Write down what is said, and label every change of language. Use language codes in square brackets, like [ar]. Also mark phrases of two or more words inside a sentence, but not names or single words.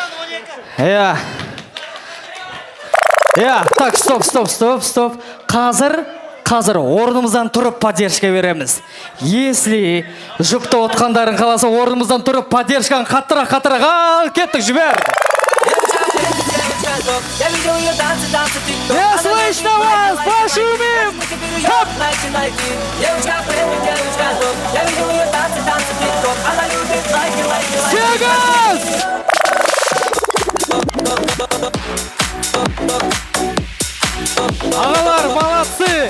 [ru] Так, стоп. [kk] Қазір орнымыздан тұрып поддержка береміз. Если жұпты отқандарын қаласа, орнымыздан тұрып поддержканы қаттырақ, кеттік, жібер. [ru] Не слышно вас, пошумим! Хоп! Сегаз! [kk] Ағалар, молодцы!